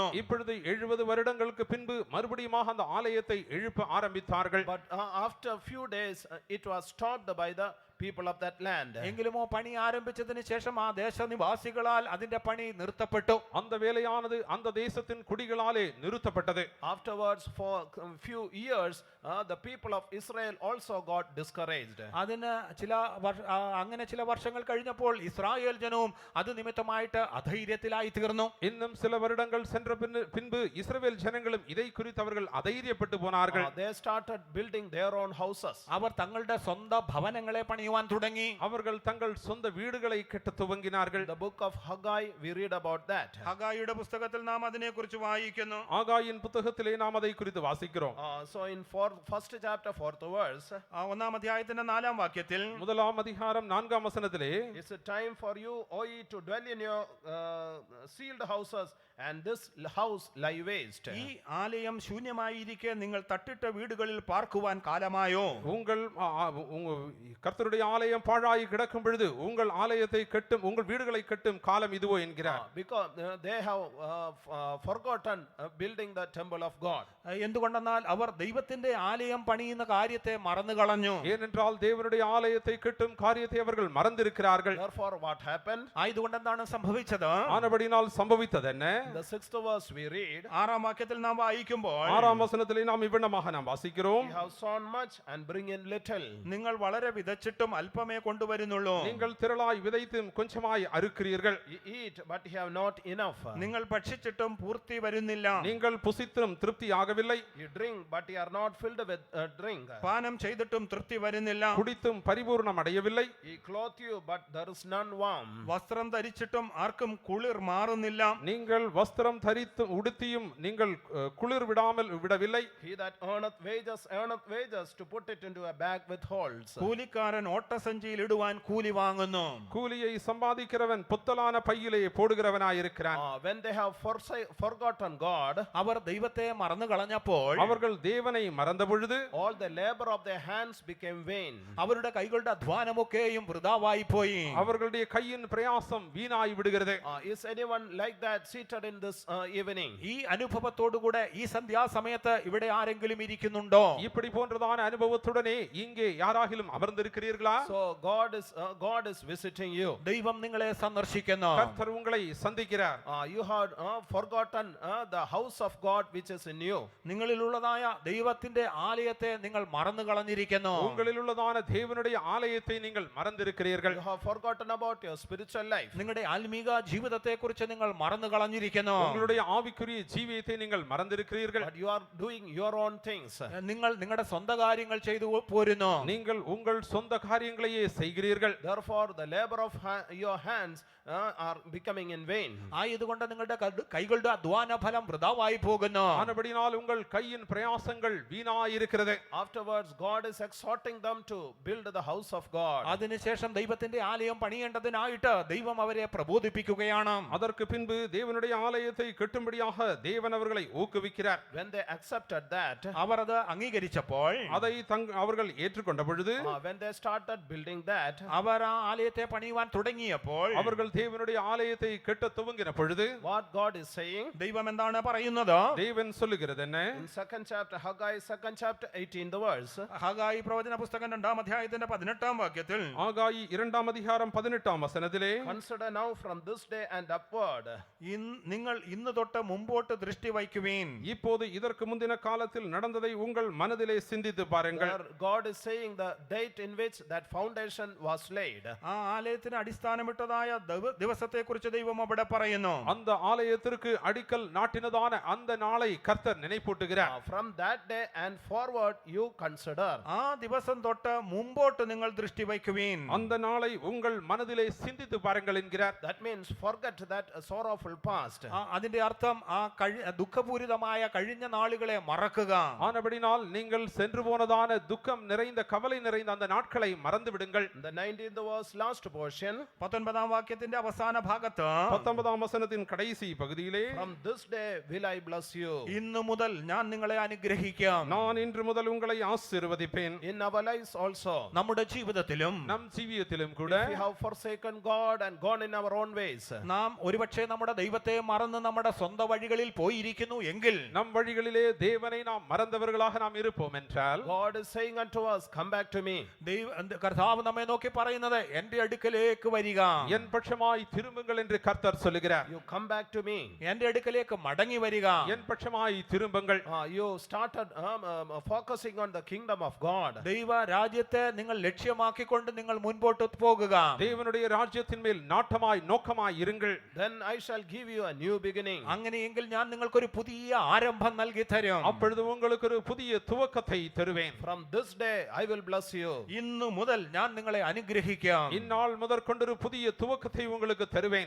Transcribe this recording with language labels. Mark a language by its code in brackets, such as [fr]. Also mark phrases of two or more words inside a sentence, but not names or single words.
[ta] இப்பொழுது 70 வருடங்களுக்கு பின்பு மறுபடியும் அந்த ஆலயத்தை எழுப்ப ஆரம்பித்தார்கள். [en] But after a few days it was stopped by the people of that land. [ml] എങ്കിലുമോ പണി ആരംഭിച്ചതിന് ശേഷം ആ ദേശനിവാസികളാൽ അതിന്റെ പണി നിർത്തപ്പെട്ടു. [ta] அந்த வேலையானது அந்த தேசத்தின் குடிகளாலே நிறுத்தப்பட்டது. [en] Afterwards, for a few years, the people of Israel also got discouraged. [ml] അതിന് അങ്ങനെ ചില വർഷങ്ങൾ കഴിഞ്ഞപ്പോൾ ഇസ്രായേൽ ജനവും അത് നിമിത്തമായിട്ട് അധൈര്യത്തിലായി തീർന്നു. [ta] இன்னும் சில வருடங்கள் சென்ற பின்பு இஸ்ரவேல் ஜனங்களும் இதை குறித்து அவர்கள் அதைரியப்பட்டு போனார்கள். [en] They started building their own houses. [ml] അവർ തങ്ങളുടെ സ്വന്തം ഭവനങ്ങളെ പണിയുവാൻ തുടങ്ങി. [ta] அவர்கள் தங்கள் சொந்த வீடுகளை கட்டத் துவங்கினார்கள். [en] The book of Haggai, we read about that. [ml] ഹഗായിയുടെ പുസ്തകത്തിൽ നാം അതിനെക്കുറിച്ച് വായിക്കുന്നു. [ta] ஆகாயின் புத்தகத்திலே நாம் அதை குறித்து வாசிக்கிறோம். [en] So in first chapter, 4th verse, [ml] ഒന്നാം അധ്യായത്തിന്റെ 4-ാം വാക്യത്തിൽ [ta] முதலாம் அதிகாரம் 4ஆம் வசனத்திலே, [en] it's a time for you, O ye, to dwell in your sealed houses, and this house lie waste. [ml] ഈ ആലയം ശൂന്യമായിരിക്കെ നിങ്ങൾ തട്ടിട്ട വീടുകളിൽ പാർക്കുവാൻ കാലമായോ? [ta] உங்கள் கர்த்தருடைய ஆலயம் பாழாய் கிடக்கும் பொழுது உங்கள் ஆலயத்தை கட்டும், உங்கள் வீடுகளை கட்டும் காலம் இதுவோ என்கிறார். [en] Because they have forgotten building the temple of God. [ml] എന്തുകൊണ്ടെന്നാൽ അവർ ദൈവത്തിന്റെ ആലയം പണിയുന്ന കാര്യത്തെ മറന്നു കളഞ്ഞു. [ta] ஏனென்றால் தேவனுடைய ஆலயத்தை கட்டும் காரியத்தை அவர்கள் மறந்திருக்கிறார்கள். [en] Therefore, what happened? [ml] ആയതുകൊണ്ട് എന്താണ് സംഭവിച്ചത്? [ta] ஆனபடினால் சம்பவித்தது என்ன? [en] The 6th verse we read, [ml] 6-ാം വാക്യത്തിൽ നാം വായിക്കുമ്പോൾ [ta] 6ஆம் வசனத்திலே நாம் இவ்விதமாக நாம் வாசிக்கிறோம். [en] you have sown much and bring in little. [ml] നിങ്ങൾ വളരെ വിതച്ചിട്ടും അല്പമേ കൊണ്ടുവരുന്നുള്ളൂ. [ta] நீங்கள் திரளாய் விதைத்தும் கொஞ்சமாய் அறுக்கிறீர்கள். [en] You eat, but you have not enough. [ml] നിങ്ങൾ ഭക്ഷിച്ചിട്ടും പൂർത്തി വരുന്നില്ല. [ta] நீங்கள் புசித்தும் திருப்தியாகவில்லை. [en] You drink, but you are not filled with drink. [ml] പാനം ചെയ്തിട്ടും തൃപ്തി വരുന്നില്ല. [ta] குடித்தும் பரிபூர்ணம் அடையவில்லை. [en] He clothe you, but there is none warm. [ml] വസ്ത്രം ധരിച്ചിട്ടും ആർക്കും കുളിർ മാറുന്നില്ല. [ta] நீங்கள் வஸ்திரம் தரித்தும் உடுத்தியும் நீங்கள் குளிர் விடவில்லை. [en] He that earneth wages to put it into a bag with holes. [ml] കൂലിക്കാരൻ ഓട്ടസഞ്ചിയിൽ ഇടുവാൻ കൂലി വാങ്ങുന്നു. [ta] கூலியை சம்பாதிக்கிறவன் புத்தலான பையிலே போடுகிறவனாயிருக்கிறான். [en] When they have forgotten God, [ml] അവർ ദൈവത്തെ മറന്നു കളഞ്ഞപ്പോൾ [ta] அவர்கள் தேவனை மறந்த பொழுது [en] all the labor of their hands became vain. [ml] അവരുടെ കൈകളുടെ അധ്വാനമൊക്കെയും വൃഥാവായി പോയി. [ta] அவர்களுடைய கையின் பிரயாசம் வீணாய் விடுகிறது. [en] Is anyone like that seated in this evening? [ml] ഈ അനുഭവത്തോടുകൂടെ ഈ സന്ധ്യാസമയത്ത് ഇവിടെ ആരെങ്കിലും ഇരിക്കുന്നുണ്ടോ? [ta] இப்படி போன்றதான அனுபவத்துடனே இங்கே யாராகிலும் அமர்ந்திருக்கிறீர்களா? [en] So God is visiting you. [ml] ദൈവം നിങ്ങളെ സന്ദർശിക്കുന്നു. [ta] கர்த்தர் உங்களை சந்திக்கிறார். [en] You have forgotten the house of God which is in you. [ml] നിങ്ങളിലുള്ളതായ ദൈവത്തിന്റെ ആലയത്തെ നിങ്ങൾ മറന്നു കളഞ്ഞിരിക്കുന്നു. [ta] உங்களில் உள்ளதான தேவனுடைய ஆலயத்தை நீங்கள் மறந்திருக்கிறீர்கள். [en] You have forgotten about your spiritual life. [ml] നിങ്ങളുടെ ആത്മീക ജീവിതത്തെക്കുറിച്ച് നിങ്ങൾ മറന്നു കളഞ്ഞിരിക്കുന്നു. [ta] உங்களுடைய ஆவிக்குரிய ஜீவியத்தை நீங்கள் மறந்திருக்கிறீர்கள். [en] But you are doing your own things. [ml] നിങ്ങൾ നിങ്ങളുടെ സ്വന്തം കാര്യങ്ങൾ ചെയ്തു പോരുന്നു. [ta] நீங்கள் உங்கள் சொந்த காரியங்களையே செய்கிறீர்கள். [en] Therefore, the labor of your hands are becoming in vain. [ml] ആയതുകൊണ്ട് നിങ്ങളുടെ കൈകളുടെ അധ്വാന ഫലം വൃഥാവായി പോകുന്നു. [ta] ஆனபடினால் உங்கள் கையின் பிரயாசங்கள் வீணாயிருக்கிறது. [en] Afterwards, God is exhorting them to build the house of God. [ml] അതിനുശേഷം ദൈവത്തിന്റെ ആലയം പണിയേണ്ടതിനായിട്ട് ദൈവം അവരെ പ്രബോധിപ്പിക്കുകയാണ്. [ta] அதற்கு பின்பு தேவனுடைய ஆலயத்தை கட்டும்படியாக தேவன் அவர்களை ஊக்குவிக்கிறார். [en] When they accepted that, [ml] അവർ അത് അംഗീകരിച്ചപ്പോൾ [ta] அதை அவர்கள் ஏற்றுக்கொண்ட பொழுது [en] when they started building that, [ml] അവർ ആ ആലയത്തെ പണിയുവാൻ തുടങ്ങിയപ്പോൾ [ta] அவர்கள் தேவனுடைய ஆலயத்தை கட்ட துவங்கின பொழுது [en] what God is saying, [ml] ദൈവം എന്താണ് പറയുന്നത്? [ta] தேவன் சொல்லுகிறது என்ன? [en] in 2nd chapter, Haggai 2nd chapter 18 the verse, [ml] ഹഗായി പ്രവചന പുസ്തകം 2-ാം അധ്യായത്തിന്റെ 18-ാം വാക്യത്തിൽ [ta] ஆகாயி 2ஆம் அதிகாரம் 18ஆம் வசனத்திலே, [en] consider now from this day and upward. [ml] നിങ്ങൾ ഇന്ന് തൊട്ട് മുമ്പോട്ട് ദൃഷ്ടി വയ്ക്കുവീൻ. [ta] இப்போது இதற்கு முந்தின காலத்தில் நடந்ததை உங்கள் மனதிலே சிந்தித்து பாருங்கள். [en] There God is saying the date in which that foundation was laid. [ml] ആ ആലയത്തിന് അടിസ്ഥാനമിട്ടതായ ദിവസത്തെക്കുറിച്ച് ദൈവം അവിടെ പറയുന്നു. [ta] அந்த ஆலயத்திற்கு அடிக்கல் நாட்டினதான அந்த நாளை கர்த்தர் நினைப்பூட்டுகிறார். [en] From that day and forward you consider. [ml] ആ ദിവസം തൊട്ട് മുമ്പോട്ട് നിങ്ങൾ ദൃഷ്ടി വയ്ക്കുവീൻ. [ta] அந்த நாளை உங்கள் மனதிலே சிந்தித்து பாருங்கள் என்கிறார். [en] That means forget that sorrowful past. [ml] അതിന്റെ അർത്ഥം ആ ദുഃഖപൂരിതമായ കഴിഞ്ഞ നാളുകളെ മറക്കുക. [ta] ஆனபடினால் நீங்கள் சென்று போனதான துக்கம் நிறைந்த கவலை நிறைந்த அந்த நாட்களை மறந்து விடுங்கள். [en] The 19th verse last portion, [ml] 19-ാം വാക്യത്തിന്റെ അവസാന ഭാഗത്ത് [ta] 19ஆம் வசனத்தின் கடைசி பகுதியிலே, [en] from this day will I bless you. [ml] ഇന്നു മുതൽ ഞാൻ നിങ്ങളെ അനുഗ്രഹിക്കാം. [ta] நான் இன்று முதல் உங்களை ஆசீர்வதிப்பேன். [en] In our lives also, [ml] നമ്മുടെ ജീവിതത്തിലും [ta] நம் ஜீவியத்திலும் கூட [en] if we have forsaken God and gone in our own ways, [ml] നാം ഒരുപക്ഷെ നമ്മുടെ ദൈവത്തെ മറന്ന് നമ്മുടെ സ്വന്തം വഴികളിൽ പോയിരിക്കുന്നു എങ്കിൽ, [ta] நம் வழிகளிலே தேவனை நாம் மறந்தவர்களாக நாம் இருப்போம் என்றால், [en] God is saying unto us, come back to me. [ml] കർത്താവ് നമ്മെ നോക്കി പറയുന്നത് എന്റെ അടുക്കലേക്ക് വരിക, [ta] என் பட்சமாய் திரும்புங்கள் என்று கர்த்தர் சொல்லுகிறார். [en] You come back to me. [ml] എന്റെ അടുക്കലേക്ക് മടങ്ങി വരിക. [ta] என் பட்சமாய் திரும்புங்கள். [en] You started focusing on the kingdom of God. [ml] ദൈവ രാജ്യത്തെ നിങ്ങൾ ലക്ഷ്യമാക്കിക്കൊണ്ട് നിങ്ങൾ മുൻപോട്ട് പോകുക. [ta] தேவனுடைய ராஜ்யத்தின் மேல் நாட்டமாய் நோக்கமாய் இருங்கள். [en] Then I shall give you a new beginning. [ml] അങ്ങനെയെങ്കിൽ ഞാൻ നിങ്ങൾക്കൊരു പുതിയ ആരംഭം നൽകി തരും. [ta] அப்பொழுது உங்களுக்கு ஒரு புதிய துவக்கத்தை தருவேன். [en] From this day I will bless you. [ml] ഇന്നു മുതൽ ഞാൻ നിങ്ങളെ അനുഗ്രഹിക്കാം. [ta] இந்நாள் முதற்கொண்டு ஒரு புதிய துவக்கத்தை உங்களுக்கு தருவேன்.